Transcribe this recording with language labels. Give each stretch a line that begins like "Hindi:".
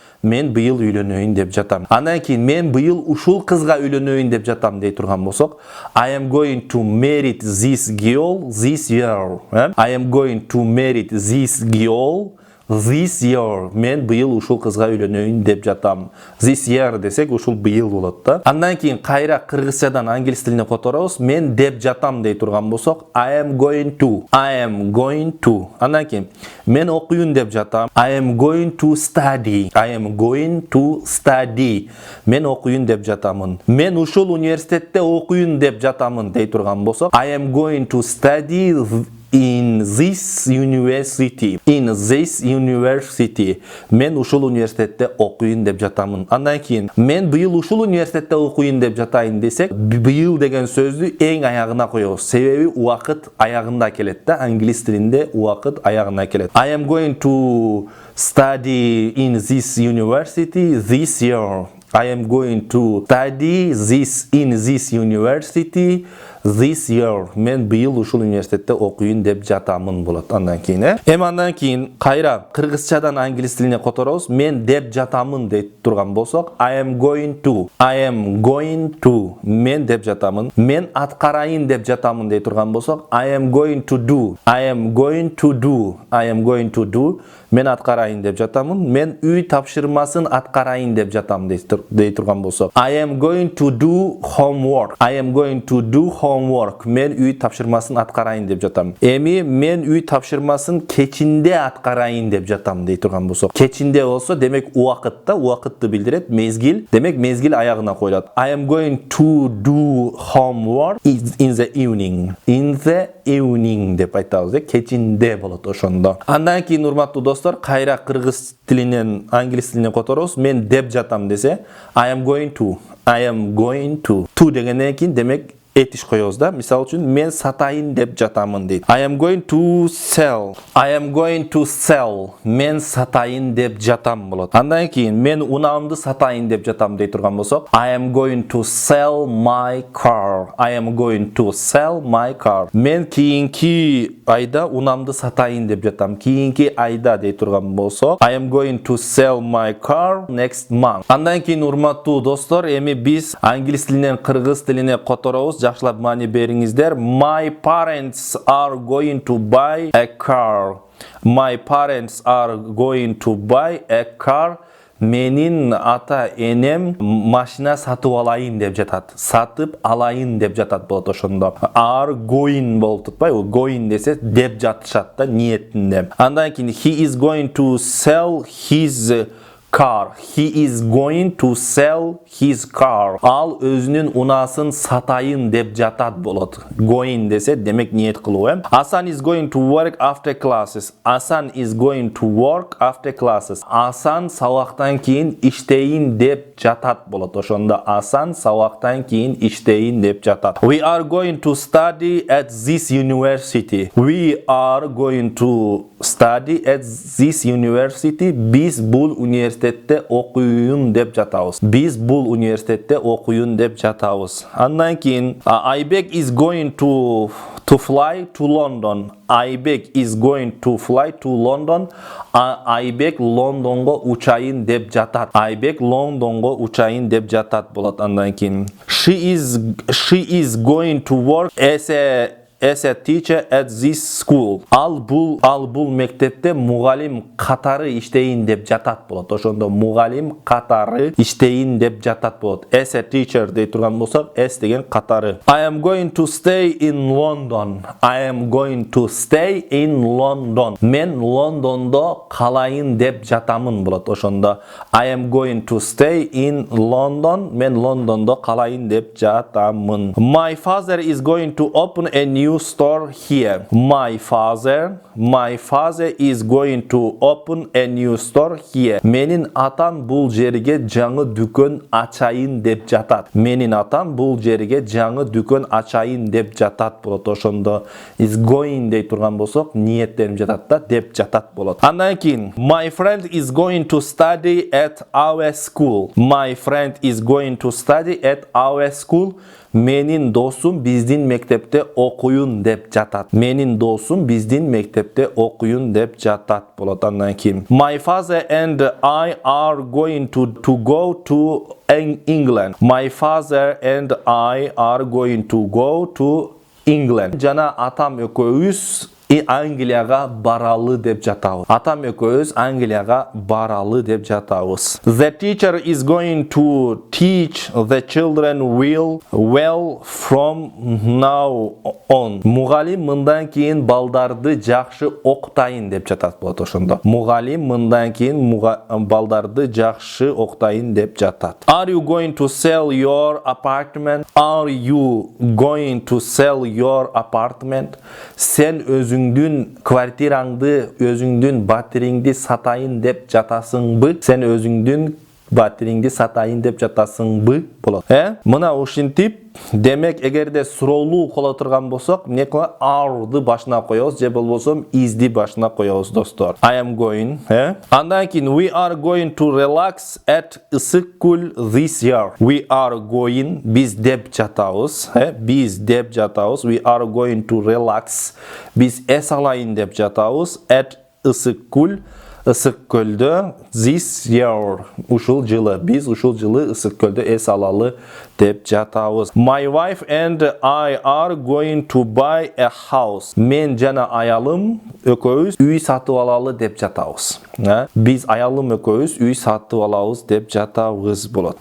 Kyrgyz: Мен быйыл үйлөнөйүн деп жатам. Андан кийин мен быйыл ушул кызга үйлөнөйүн деп жатам дей турган болсок,
English: I am going to marry this girl
Kyrgyz: this year. I am going to marry this girl
English: This year
Kyrgyz: men быйыл ушул кызга үйлөнөйүн деп жатам.
English: This year
Kyrgyz: десек ушул быйыл болот да. Андан кийин кайра кыргызчадан англис тилине которобуз. Мен деп жатам дей турган болсок
English: I am going to. I am going to.
Kyrgyz: Андан кийин мен окуйун деп жатам.
English: I am going to study. I am going to study.
Kyrgyz: Мен окуйун деп жатамын. Мен ушул университетте окуйун деп жатамын дей турган болсок
English: I am going to study in this university. In this university.
Kyrgyz: Мен ушул университетте окуйун деп жатамын. Андан кийин мен быйыл ушул университетте окуйун деп жатайын десек, быйыл деген сөздү эң аягына коебуз. Себеби убакыт аягында келет да. Англис тилинде убакыт аягына келет.
English: I am going to study in this university this year. I am going to study this in this university this year.
Kyrgyz: Мен быйыл ушул университетте окуйун деп жатамын болот. Андан кийин андан кийин кайра кыргызчадан англис тилине которобуз. Мен деп жатамын деп турган болсок
English: I am going to. I am going to.
Kyrgyz: Мен деп жатамын. Мен аткарайын деп жатамын дей турган болсок
English: I am going to do. I am going to do. I am going to do.
Kyrgyz: Мен аткарайын деп жатамын. Мен үй тапшырмасын аткарайын деп жатам дей турган болсок
English: I am going to do homework. I am going to do homework.
Kyrgyz: Мен үй тапшырмасын аткарайын деп жатам. Эми мен үй тапшырмасын кечинде аткарайын деп жатам дей турган болсок. Кечинде болсо демек убакытта, убакытты билдирет, мезгил. Демек мезгил аягына коюлат.
English: I am going to do homework in the evening. In the evening
Kyrgyz: деп айтабыз. Кечинде болот ошондо. Андан кийин урматтуу достор, кайра кыргыз тилинен англис тилине которобуз. Мен деп жатам десе
English: I am going to. I am going to.
Kyrgyz: To дегенден кийин демек этиш коебуз да. Мисал үчүн мен сатайын деп жатамын дейт.
English: I am going to sell. I am going to sell.
Kyrgyz: Мен сатайын деп жатам болот. Андан кийин мен унаамды сатайын деп жатам дей турган болсок
English: I am going to sell my car. I am going to sell my car.
Kyrgyz: Мен кийинки айда унаамды сатайын деп жатам. Кийинки айда дей турган болсок
English: I am going to sell my car next month.
Kyrgyz: Андан кийин урматтуу достор, эми биз англис тилинен кыргыз тилине которобуз. Жакшылап маани бериңиздер.
English: My parents are going to buy a car. My parents are going to buy a car.
Kyrgyz: Менин ата энем машина сатып алайын деп жатат. Сатып алайын деп жатат болот ошондо.
English: Are going
Kyrgyz: болуп турбайбы? Going десе деп жатышат да ниетинде. Андан кийин
English: he is going to sell his car. He is going to sell his car.
Kyrgyz: Ал өзүнүн унасын сатайын деп жатат болот. Going десе демек ниет кылуу.
English: Асан is going to work after classes. Асан is going to work after classes.
Kyrgyz: Асан сабактан кийин иштейин деп жатат болот. Ошондо Асан сабактан кийин иштейин деп жатат.
English: We are going to study at this university. We are going to study at this university.
Kyrgyz: Биз бул университетте окуйун деп жатабыз. Биз бул университетте окуйун деп жатабыз. Андан кийин
English: Айбек is going to fly to London. Айбек is going to fly to London.
Kyrgyz: Айбек Лондонго учайын деп жатат. Айбек Лондонго учайын деп жатат болот. Андан кийин
English: She is going to work as a teacher at this school.
Kyrgyz: Ал бул мектепте мугалим катары иштейин деп жатат болот. Ошондо мугалим катары иштейин деп жатат болот.
English: As a teacher
Kyrgyz: дей турган болсок, as деген катары.
English: I am going to stay in London. I am going to stay in London.
Kyrgyz: Мен Лондондо калайын деп жатамын болот. Ошондо
English: I am going to stay in London.
Kyrgyz: Мен Лондондо калайын деп жатамын.
English: My father is going to open a new store here. My father is going to open a new store here.
Kyrgyz: Менин атам бул жерге жаңы дүкөн ачайын деп жатат. Менин атам бул жерге жаңы дүкөн ачайын деп жатат болот. Ошондо
English: is going
Kyrgyz: дей турган болсок, ниеттенип жатат да, деп жатат болот. Андан кийин
English: My friend is going to study at our school. My friend is going to study at our school.
Kyrgyz: Менин досум биздин мектепте окуйун деп жатат. Менин досум биздин мектепте окуйун деп жатат болот. Андан кийин
English: My father and I are going to go to England. My father and I are going to go to England.
Kyrgyz: Жана атам экөөбүз Англияга баралы деп жатабыз. Атам экөөбүз Англияга баралы деп жатабыз.
English: The teacher is going to teach the children well from now on.
Kyrgyz: Мугалим мындан кийин балдарды жакшы октайын деп жатат болот ошондо. Мугалим мындан кийин балдарды жакшы октайын деп жатат.
English: Are you going to sell your apartment? Are you going to sell your apartment?
Kyrgyz: Sen özüңдүн квартираңды, өзүңдүн батириңди сатайын деп жатасыңбы? Sen özüңдүн батириңди сатайын деп жатасыңбы? Болот. Мына ушинтип, демек эгерде суроолуу кыла турган болсок, эмне кылабыз? Are'ды башына коебуз, же болбосо is'ди башына коебуз, достор.
English: I am going,
Kyrgyz: Андан кийин
English: we are going to relax at ысык көл this year. We are going,
Kyrgyz: биз деп жатабыз, биз деп жатабыз.
English: We are going to relax.
Kyrgyz: Биз эс алайын деп жатабыз at ысык көл. Ысык көлдө
English: this year,
Kyrgyz: ушул жылы, биз ушул жылы ысык көлдө эс алалы деп жатабыз.
English: My wife and I are going to buy a house.
Kyrgyz: Мен жана аялым экөөбүз үй сатып алалы деп жатабыз. Биз аялым экөөбүз үй сатып алабыз деп жатабыз болот.